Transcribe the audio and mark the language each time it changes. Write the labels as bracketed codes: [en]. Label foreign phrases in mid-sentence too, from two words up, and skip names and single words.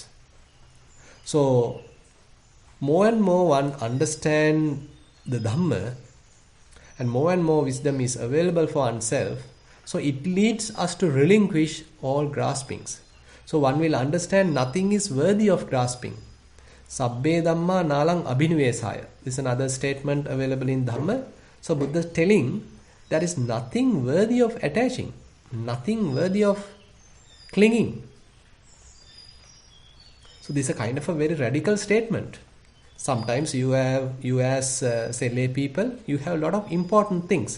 [en] So, more and more one understand the Dhamma, and more wisdom is available for oneself, so it leads us to relinquish all graspings. So one will understand nothing is worthy of grasping. [pi] Sabbe Dhamma nalang abhinivesaya. [en] This is another statement available in Dhamma. So Buddha is telling there is nothing worthy of attaching, nothing worthy of clinging. So this is a kind of a very radical statement. Sometimes you as say lay people, you have a lot of important things.